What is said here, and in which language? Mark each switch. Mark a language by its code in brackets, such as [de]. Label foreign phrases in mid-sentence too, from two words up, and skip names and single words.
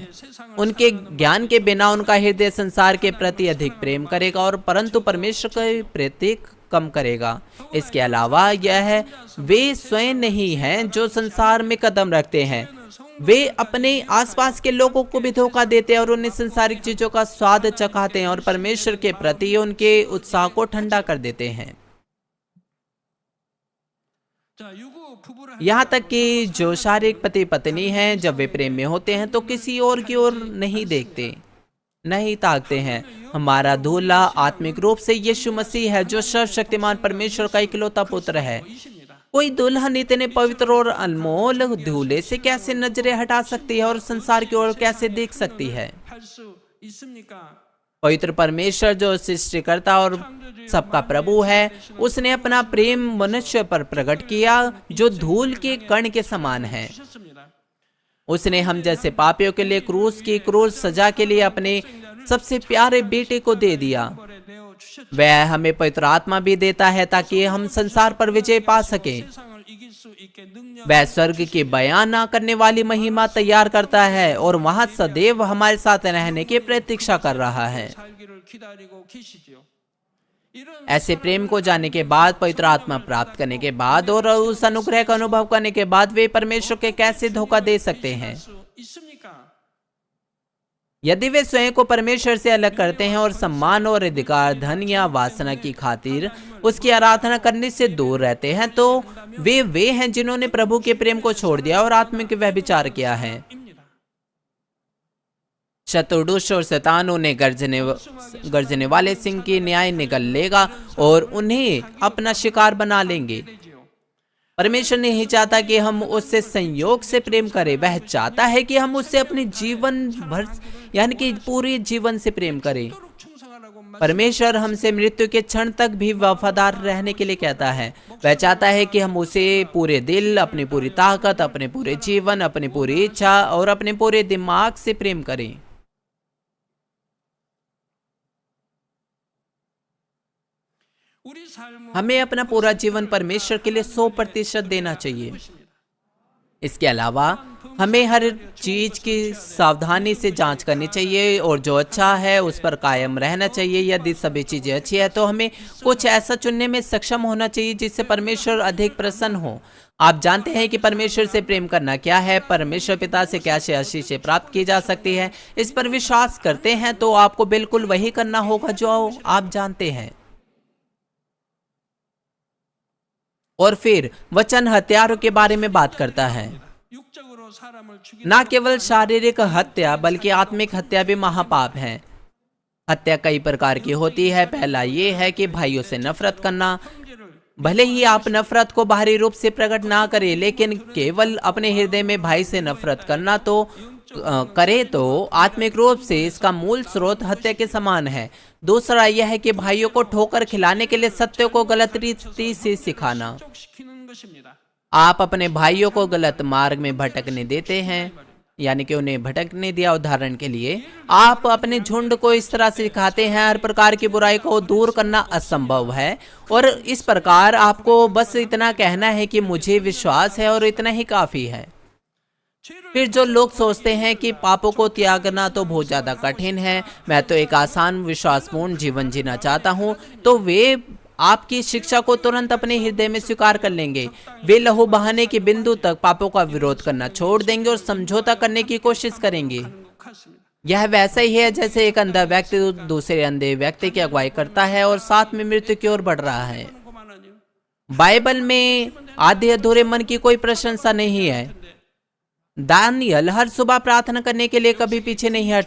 [hi] उनके ज्ञान के बिना उनका हृदय संसार के प्रति अधिक प्रेम करेगा और परंतु परमेश्वर के प्रति कम करेगा। इसके अलावा यह वे स्वयं नहीं हैं जो संसार में कदम रखते हैं, वे अपने आसपास के लोगों को भी धोखा देते हैं और उन्हें संसारिक चीजों का स्वाद चखाते हैं और परमेश्वर के प्रति उनके उत्साह को ठंडा कर देते हैं। [ko] 자, 유구 부부를 [hi] यहाँ तक कि जो शारीरिक पति पत्नी हैं, जब वे प्रेम में होते हैं तो किसी और की ओर नहीं देखते, नहीं ताकते हैं। हमारा दूल्हा आत्मिक रूप से यीशु मसीह है जो सर्वशक्तिमान परमेश्वर का इकलौता पुत्र है। [ko] 이십니다. [hi] कोई दुल्हन इतने पवित्र और अनमोल दूल्हे से कैसे नजरें हटा सकती है और संसार की ओर कैसे देख सकती है? [ko] 할 수 있습니까? [hi] पवित्र परमेश्वर जो सृष्टिकर्ता और सबका प्रभु है, उसने अपना प्रेम मनुष्य पर प्रकट किया जो धूल के कण के समान है। [ko] 하셨습니다. [hi] उसने हम जैसे पापियों के लिए क्रूस सजा के लिए अपने सबसे प्यारे बेटे को दे दिया। [ko] 벌에 내어 주셨죠. [hi] वह हमें पवित्र आत्मा भी देता है ताकि हम संसार पर विजय पा सके। [ko] 세상을 이길 수 있게 능력 [hi] वह स्वर्ग की बयान ना करने वाली महिमा तैयार करता है और वहां सदैव हमारे साथ रहने की प्रतीक्षा कर रहा है। [ko] 살기를 기다리고 계시지요. 이런 [hi] ऐसे प्रेम को जानने के बाद, पवित्र आत्मा प्राप्त करने के बाद और उस अनुग्रह का अनुभव करने के बाद वे परमेश्वर के कैसे धोखा दे सकते हैं? [ko] 수 있습니까? [hi] यदि वे स्वयं को परमेश्वर से अलग करते हैं और सम्मान और अधिकार, धन या वासना की खातिर उसकी आराधना करने से दूर रहते हैं, तो वे हैं जिन्होंने प्रभु के प्रेम को छोड़ दिया और आत्मिक व्यभिचार किया है। [ko] 입니다. [hi] शत्रुदुष्ट और शैतान उन्हें गर्जने वाले सिंह की न्याय निगल लेगा और उन्हें अपना शिकार बना लेंगे। परमेश्वर नहीं चाहता कि हम उससे संयोग से प्रेम करें, वह चाहता है कि हम उससे अपने जीवन भर यानी कि पूरे जीवन से प्रेम करें। [ko] 그토록 충성하라고 [hi] परमेश्वर हमसे मृत्यु के क्षण तक भी वफादार रहने के लिए कहता है। वह चाहता है कि हम उसे पूरे दिल, अपनी पूरी ताकत, अपने पूरे जीवन, अपनी पूरी इच्छा और अपने पूरे दिमाग से प्रेम करें। [ko] 우리 삶은 [hi] हमें अपना पूरा जीवन परमेश्वर के लिए 100% देना चाहिए। इसके अलावा हमें हर चीज की सावधानी से जांच करनी चाहिए और जो अच्छा है उस पर कायम रहना चाहिए। यदि सभी चीजें अच्छी है तो हमें कुछ ऐसा चुनने में सक्षम होना चाहिए जिससे परमेश्वर अधिक प्रसन्न हो। आप जानते हैं कि परमेश्वर से प्रेम करना क्या है, परमेश्वर पिता से क्या आशीषें प्राप्त की जा सकती है। इस पर विश्वास करते हैं तो आपको बिल्कुल वही करना होगा जो आप जानते हैं। और फिर वचन हत्यारों के बारे में बात करता है। [ko] 육적으로 사람을 죽이는 [hi] न केवल शारीरिक हत्या बल्कि आत्मिक हत्या भी महापाप है। हत्या कई प्रकार की होती है। पहला ये है कि भाइयों से नफरत करना। [ko] 형제를 [hi] भले ही आप नफरत को बाहरी रूप से प्रकट ना करें, लेकिन केवल अपने हृदय में भाई से नफरत करना तो करे तो आत्मिक रूप से इसका मूल स्रोत हत्या के समान है। दूसरा यह है कि भाइयों को ठोकर खिलाने के लिए सत्य को गलत रीति से सिखाना। [ko] 족시키는 것입니다. [hi] आप अपने भाइयों को गलत मार्ग में भटकने देते हैं, यानी कि उन्हें भटकने दिया। उदाहरण के लिए आप अपने झुंड को इस तरह से सिखाते हैं, हर प्रकार की बुराई को दूर करना असंभव है और इस प्रकार आपको बस इतना कहना है कि मुझे विश्वास है और इतना ही काफी है। फिर जो लोग सोचते हैं कि पापों को त्यागना तो बहुत ज्यादा कठिन है, मैं तो एक आसान विश्वासपूर्ण जीवन जीना चाहता हूँ, तो वे आपकी शिक्षा को तुरंत अपने हृदय में स्वीकार कर लेंगे। वे लहू बहाने के बिंदु तक पापों का विरोध करना छोड़ देंगे और समझौता करने की कोशिश करेंगे। [ko] 것 같습니다. [hi] यह वैसा ही है जैसे एक अंधा व्यक्ति दूसरे अंधे व्यक्ति की अगुवाई करता है और साथ में मृत्यु की ओर बढ़ रहा है। [ko] 그만하죠. [hi] बाइबल में आधे अधूरे मन की कोई प्रशंसा नहीं है। दानियल हर सुबह प्रार्थना करने के लिए कभी पीछे नहीं हटा।